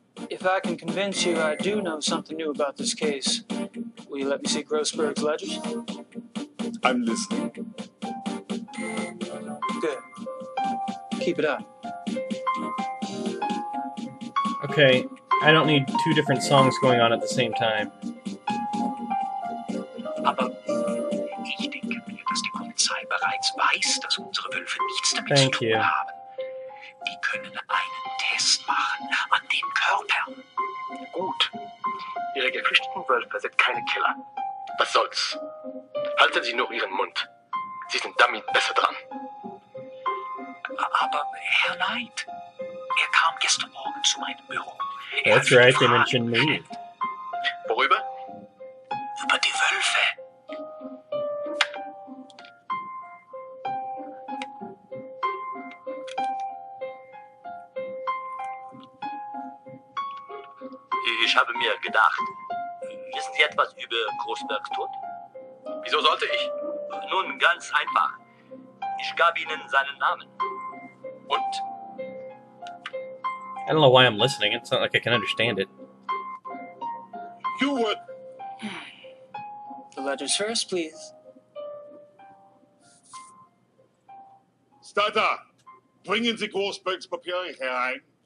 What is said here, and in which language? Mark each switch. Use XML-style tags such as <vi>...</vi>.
<en>If I can convince you I do know something new about this case, will you let me see Grossberg's ledgers? I'm listening. Good. Keep it up. Okay, I don't need two different songs going on at the same time.</en> <de>Aber ich denke mir, dass die Polizei bereits weiß, dass unsere Wölfe nichts damit zu tun haben. Die können einen Test machen an den Körpern. Gut. Ihre geflüchteten Wölfe sind keine Killer. Was soll's? Halten Sie nur Ihren Mund. Sie sind damit besser dran. Aber Herr Knight, kam gestern Morgen zu meinem Büro.</de> <en>That's right, they mentioned me.</en> <de>Worüber? Über die Wölfe. Ich habe mir gedacht, wissen Sie etwas über Großbergs Tod? Wieso sollte ich? Nun, ganz einfach. Ich gab Ihnen seinen Namen. Und?</de> <en>I don't know why I'm listening. It's not like I can understand it. You would. The ledgers first, please.</en> <de>Starter, bringen Sie Großbergs Papiere herein.</de>